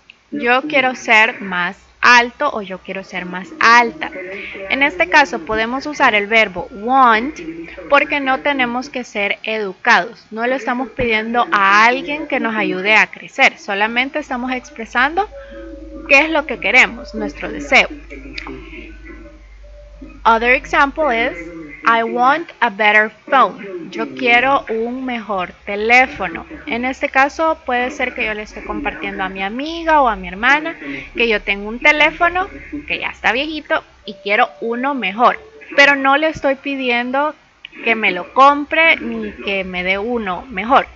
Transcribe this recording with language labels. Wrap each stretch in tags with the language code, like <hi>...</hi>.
<es>Yo quiero ser más alto o yo quiero ser más alta. En este caso podemos usar el verbo want porque no tenemos que ser educados. No le estamos pidiendo a alguien que nos ayude a crecer. Solamente estamos expresando qué es lo que queremos, nuestro deseo.</es> <en>Other example is I want a better phone.</en> <es>Yo quiero un mejor teléfono. En este caso puede ser que yo le esté compartiendo a mi amiga o a mi hermana que yo tengo un teléfono que ya está viejito y quiero uno mejor. Pero no le estoy pidiendo que me lo compre ni que me dé uno mejor.</es>